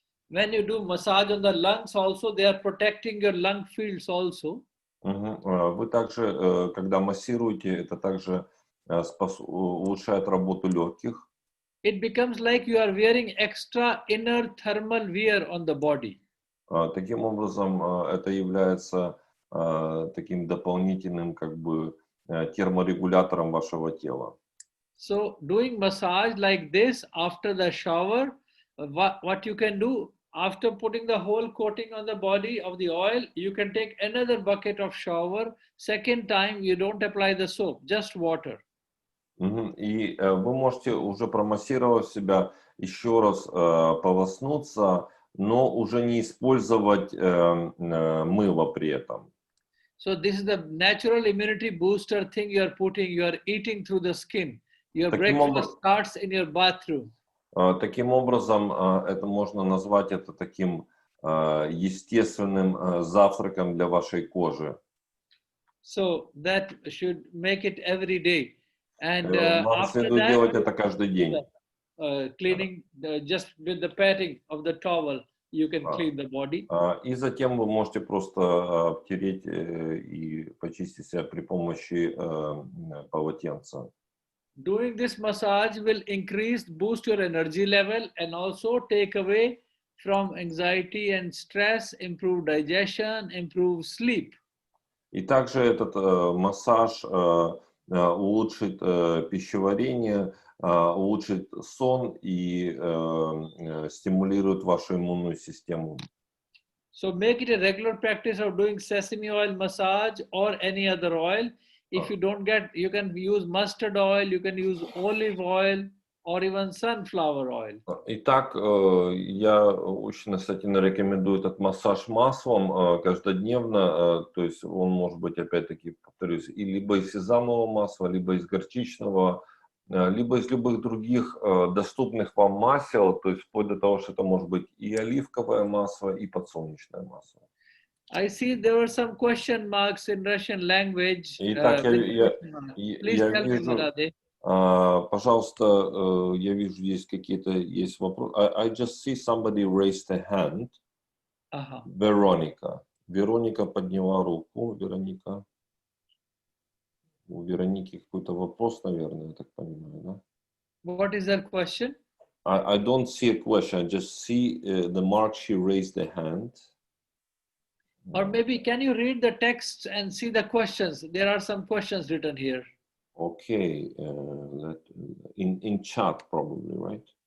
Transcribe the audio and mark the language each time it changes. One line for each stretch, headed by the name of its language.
English: When you do massage on the lungs also, they are protecting your lung fields also.
Russian: Вы также, когда массируете, это также улучшает работу легких.
English: It becomes like you are wearing extra inner thermal wear on the body.
Russian: Таким образом, это является таким дополнительным как бы терморегулятором вашего тела.
English: So doing massage like this after the shower, what you can do after putting the whole coating on the body of the oil, you can take another bucket of shower. Second time, you don't apply the soap, just water.
Russian: И вы можете уже промассировав себя, еще раз полоснуться, но уже не использовать мыло при этом.
English: So this is the natural immunity booster thing you are putting. You are eating through the skin. Your breakfast starts in your bathroom.
Russian: Таким образом, это можно назвать это таким естественным завтраком для вашей кожи.
English: So that should make it every day. And
Russian: Вам следует делать это каждый день.
English: Cleaning just with the patting of the towel, you can clean the body.
Russian: И затем вы можете просто обтереть и почистить себя при помощи полотенца.
English: Doing this massage will boost your energy level and also take away from anxiety and stress, improve digestion, improve sleep.
Russian: И также этот массаж улучшит пищеварение, улучшит сон и стимулирует вашу иммунную систему.
English: So make it a regular practice of doing sesame oil massage or any other oil. If you don't get, you can use mustard oil, you can use olive oil or even sunflower oil.
Russian: Итак, я очень настоятельно рекомендую этот массаж маслом каждодневно. То есть он может быть, опять-таки, повторюсь, и либо из сезамового масла, либо из горчичного, либо из любых других доступных вам масел, то есть вплоть до того, что это может быть и оливковое масло, и подсолнечное масло.
English: I see there were some question marks in Russian language.
Russian: Итак,
English: Please
Russian: я
English: tell me,
Russian: вижу, Madade. пожалуйста, я вижу, есть какие-то вопросы.
English: I just see somebody raised a hand.
Russian: Вероника. Вероника подняла руку. Вероника. У Вероники какой-то вопрос, наверное, я так понимаю, да?
English: What is that question? I don't see a question. I just see the mark she raised a hand. Or maybe can you read the text and see the questions? There are some questions written here. Okay, in chat probably, right?